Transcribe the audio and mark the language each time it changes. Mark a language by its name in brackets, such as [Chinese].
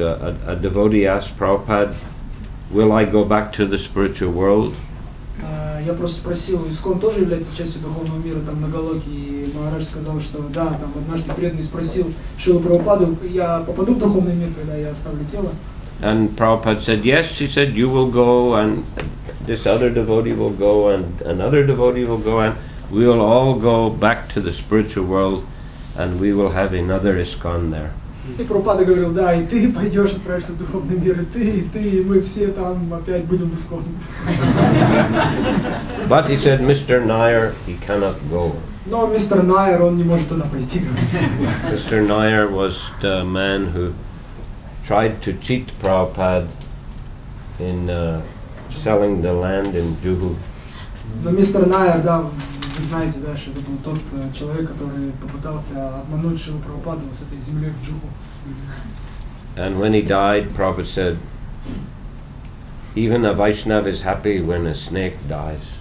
[English] A devotee asked Prabhupada, "Will I go back to the spiritual world?" [Russian] Я просто спросил, Искон тоже является частью духовного мира там на Галоке, и Махарадж сказал, что да, там однажды преданный спросил Шрилу Прабхупаду, я попаду в духовный мир, когда я оставлю тело? [English] And Prabhupada said, yes. He said, you will go, and this other devotee will go, and another devotee will go, and we will all go back to the spiritual world, and we will have another ISKCON there. [Russian] И Прабхупада говорил, да, и ты пойдешь, отправишься в духовный мир, и мы все там опять будем исконны. [English] But he said, Mr. Nair, he cannot go. [Russian] Но мистер Найер, он не может туда пойти. [English] Mr. Nair was the man who tried to cheat Prabhupada in selling the land in Juhu. [Russian] Но мистер Найер, да, вы знаете, да, что это был тот человек, который попытался обмануть Шрилу Прабхупаду с этой землей в Джуху. [English] And when he died, Prabhupada said, even a Vaishnava is happy when a snake dies.